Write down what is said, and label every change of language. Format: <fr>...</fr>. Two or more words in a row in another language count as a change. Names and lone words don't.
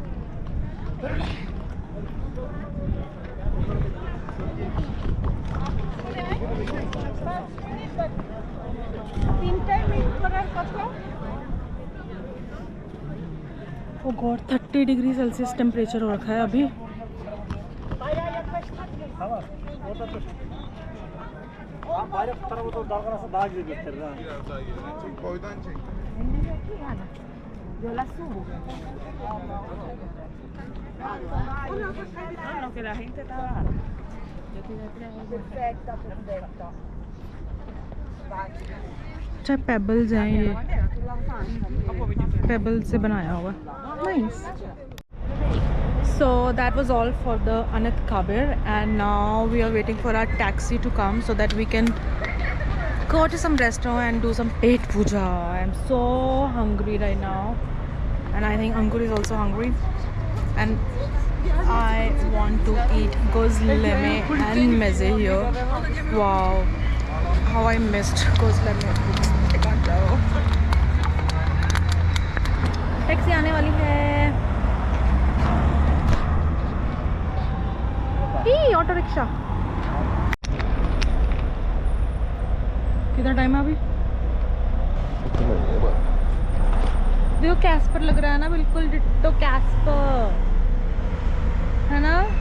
<en>Oh God</en> <hi>30</hi> <en>degree Celsius temperature</en> <hi>हो रखा है अभी.</hi> <es>Yo la subo. No, que la gente está baja. Yo tiré 3. Perfecta, perfecta.</es> <hi>अच्छा पेबल्स हैं, ये पेबल्स से बनाया हुआ.</hi> <en>नाइस. So that was all for the Anat Kabir, and now we are waiting for our taxi to come so that we can go to some restaurant and do some</en> <hi>पेट पूजा.</hi> <en>I am so hungry right now, and I think Ankur is also hungry, and I want to eat gozleme and meze here. Wow, how I missed gozleme. I can't tell.</en> <hi>टैक्सी आने वाली है. ऑटो रिक्शा. कितना टाइम है अभी? देखो कैस्पर लग रहा है ना, बिल्कुल डिट्टो कैस्पर है ना।</hi>